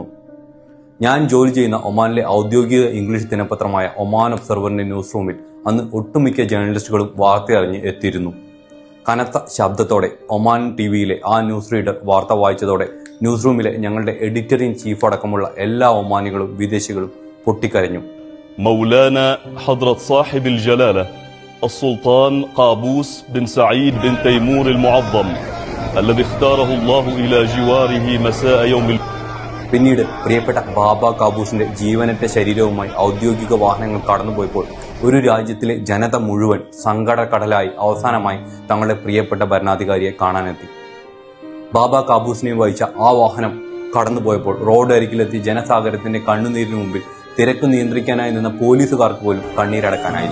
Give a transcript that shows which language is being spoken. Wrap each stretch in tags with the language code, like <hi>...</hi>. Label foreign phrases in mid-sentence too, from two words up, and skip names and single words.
<ml>ഞാൻ ജോലി ചെയ്യുന്ന ഒമാനിലെ ഔദ്യോഗിക ഇംഗ്ലീഷ് ദിനപത്രമായ ഒമാൻ ഒബ്സർവറിന്റെ</ml> <en>news room</en> <ml>അന്ന് ഒട്ടുമിക്ക ജേർണലിസ്റ്റുകളും വാർത്തയറിഞ്ഞ് എത്തിയിരുന്നു. കനത്ത ശബ്ദത്തോടെ ഒമാൻ TVയിലെ ആ</ml> <en>news reader</en> <ml>വാർത്ത വായിച്ചതോടെ</ml> <en>news room</en> <ml>ഞങ്ങളുടെ</ml> <en>editor in chief</en> <ml>അടക്കമുള്ള എല്ലാ ഒമാനികളും വിദേശികളും പൊട്ടിക്കരഞ്ഞു.</ml> <ar>مولانا حضرة صاحب الجلالة السلطان قابوس بن سعيد بن تيمور المعظم الذي اختاره الله إلى جواره مساء يوم.</ar> <ml>പിന്നീട് പ്രിയപ്പെട്ട ബാബ ഖാബൂസിന്റെ ജീവനറ്റ ശരീരവുമായി ഔദ്യോഗിക വാഹനങ്ങൾ കടന്നുപോയപ്പോൾ ഒരു രാജ്യത്തിലെ ജനത മുഴുവൻ സങ്കടക്കടലായി അവസാനമായി തങ്ങളുടെ പ്രിയപ്പെട്ട ഭരണാധികാരിയെ കാണാനെത്തി. ബാബ ഖാബൂസിനെ വഹിച്ച ആ വാഹനം കടന്നുപോയപ്പോൾ റോഡ് അരികിലെത്തി ജനസാഗരത്തിന്റെ കണ്ണുനീരിന് മുമ്പിൽ തിരക്ക് നിയന്ത്രിക്കാനായി നിന്ന പോലീസുകാർക്ക് പോലും കണ്ണീരടക്കാനായില്ല.</ml>